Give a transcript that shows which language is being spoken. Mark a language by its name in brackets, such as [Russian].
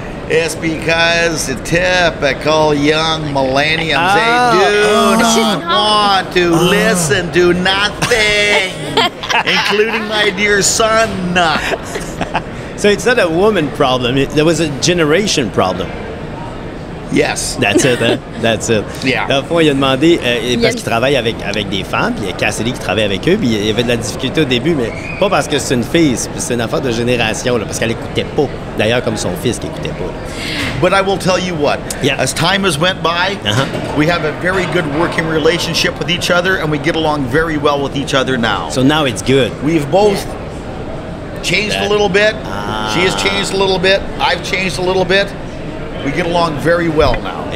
[English] It's because the typical young millenniums, they do She's not want to listen to nothing, including my dear son. So it's not a woman problem. There was a generation problem. Yes. That's it, hein? That's it. Yeah. [French] Dans le fond, il a demandé, Il parce a- qu'il travaille avec des femmes, puis il y a Cassidy qui travaille avec eux, puis il y avait de la difficulté au début, mais pas parce que c'est une fille, c'est une affaire de génération, là, parce qu'elle écoutait pas. D'ailleurs, comme son fils qui écoutait pas. là. [English] But I will tell you what, Yeah. as time has went by, Uh-huh. we have a very good working relationship with each other, and we get along very well with each other now. So now it's good. We've both changed a little bit. Ah. She has changed a little bit. I've changed a little bit. We get along very well now.